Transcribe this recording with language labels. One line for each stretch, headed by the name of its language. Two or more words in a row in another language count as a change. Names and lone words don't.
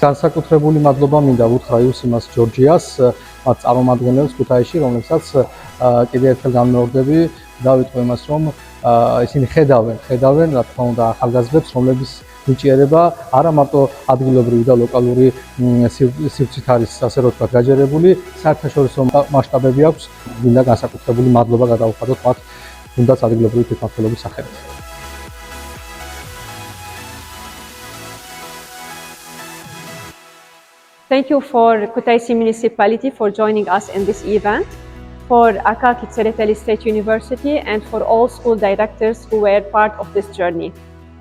Georgian: განსაკუთრებული მადლობა მინდა უთხრა UCMAS ჯორჯიას, მათ წარმომადგენლებს ქუთაისში, რომლებსაც კიდევ ერთხელ განმეორდები და ვიტყვი იმას, რომ ისინი ხედავენ, რა თქმა უნდა, ახალგაზრდებს, რომლების ნიჭიერება არა მარტო ადგილობრივი და ლოკალური სივრცით არის, ასე რომ ვთქვათ, გაჯერებული, საერთაშორისო მასშტაბები აქვს. მინდა განსაკუთრებული მადლობა გადავუხადოთ მათ, თუნდაც ადგილობრივი თვითმმართველობის სახელით.
English: Thank you for Kutaisi municipality for joining us in this event, for Akaki Tsereteli State University, and for all school directors who were part of this journey.